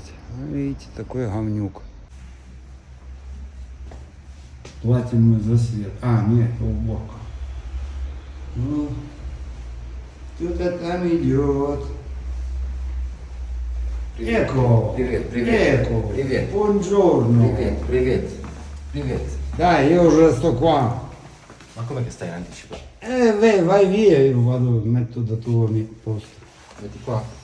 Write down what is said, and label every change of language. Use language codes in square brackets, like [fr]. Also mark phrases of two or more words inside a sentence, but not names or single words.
[ru] Ну, видите, такой говнюк. Платим мы за свет. А, нет, это уборка. Ну, кто-то там идет. Эко. Привет, привет. Эко. Привет. Buongiorno. Привет, привет, привет. Да, [it] io sto qua. Ma come che stai in anticipo? Vai via, io vado, metto da tuo posto. Metti qua.